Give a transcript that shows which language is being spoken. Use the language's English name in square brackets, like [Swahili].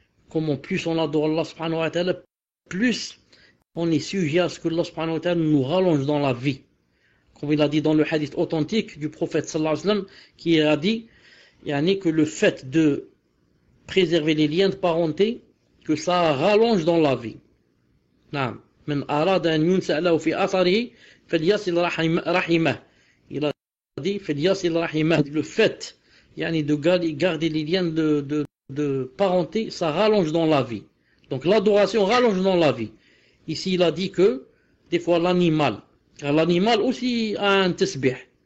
[French] Comment plus on adore Allah subhanahu wa ta'ala, plus on est sujet à ce que Allah subhanahu wa ta'ala nous rallonge dans la vie. Comme il a dit dans le hadith authentique du prophète sallallahu alayhi wa sallam, qui a dit que le fait de préserver les liens de parenté, que ça rallonge dans la vie. [Arabic] من أراد أن ينسأ له في أثره فليصل رحمه. [French] Il a dit [Arabic] فليصل رحمه. [French] Le fait de garder les liens de parenté, ça rallonge dans la vie. Donc l'adoration rallonge dans la vie. Ici il a dit que des fois l'animal aussi a un tasbih.